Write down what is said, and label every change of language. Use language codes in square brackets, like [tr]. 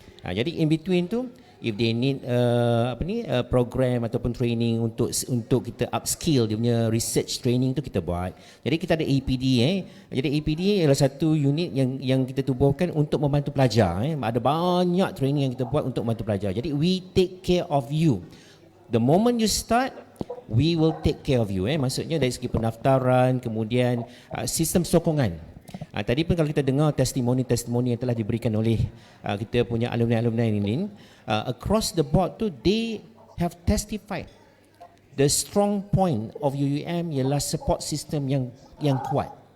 [ms] Jadi [en] in between [ms] tu, [en] if they need program [ms] ataupun training untuk kita upskill dia punya research training tu kita buat. Jadi kita ada APD. Jadi APD adalah satu unit yang kita tubuhkan untuk membantu pelajar. Ada banyak training yang kita buat untuk membantu pelajar. Jadi [en] we take care of you. The moment you start, we will take care of you. [ms] Maksudnya dari segi pendaftaran, kemudian sistem sokongan. Tadi pun kalau kita dengar testimoni yang telah diberikan oleh kita punya alumni-alumni ini, [en] across the board [ms] tu [en] they have testified the strong point of UUM [ms] ialah [en] support system [ms] yang kuat.